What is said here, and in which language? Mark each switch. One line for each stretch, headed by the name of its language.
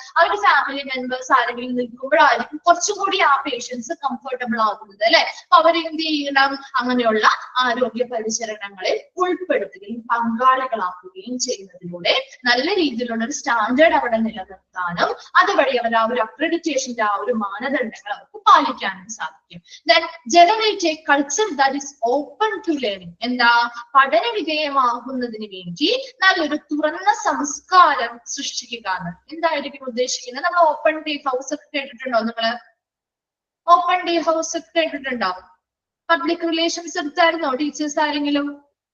Malayalam: അവരുടെ family members ആരെങ്കിലും നിൽക്കുമ്പോഴായിരിക്കും കുറച്ചും കൂടി ആ പേഷ്യൻസ് കംഫർട്ടബിൾ ആകുന്നത്, അല്ലെ? അപ്പൊ അവരെന്ത് ചെയ്യണം? അങ്ങനെയുള്ള ആരോഗ്യ പരിചരണങ്ങളിൽ ഉൾപ്പെടുത്തുകയും പങ്കാളികളാക്കുകയും ചെയ്യുന്നതിലൂടെ നല്ല രീതിയിലുള്ള ഒരു സ്റ്റാൻഡേർഡ് അവിടെ നിലനിർത്താനും അതുവഴി അവർ ആ ഒരു അക്രഡിറ്റേഷന്റെ ആ ഒരു മാനദണ്ഡങ്ങൾ അവർക്ക് പാലിക്കാനും സാധിക്കും.
English: Then generate a culture that is open to learning.
Malayalam: എന്താ? പഠന വിധേയമാകുന്നതിന് വേണ്ടി നല്ലൊരു തുറന്ന സംസ്കാരം സൃഷ്ടിക്കുക. എന്തായിരിക്കും ഉദ്ദേശിക്കുന്നത്? നമ്മൾ ഓപ്പൺ ഡേ ഹൗസ് ഒക്കെ കേട്ടിട്ടുണ്ടോ? നിങ്ങള് ഓപ്പൺ ഡേ ഹൗസ് ഒക്കെ കേട്ടിട്ടുണ്ടോ? പബ്ലിക് റിലേഷൻസ് എടുത്തായിരുന്നോ ടീച്ചേഴ്സ് ആരെങ്കിലും?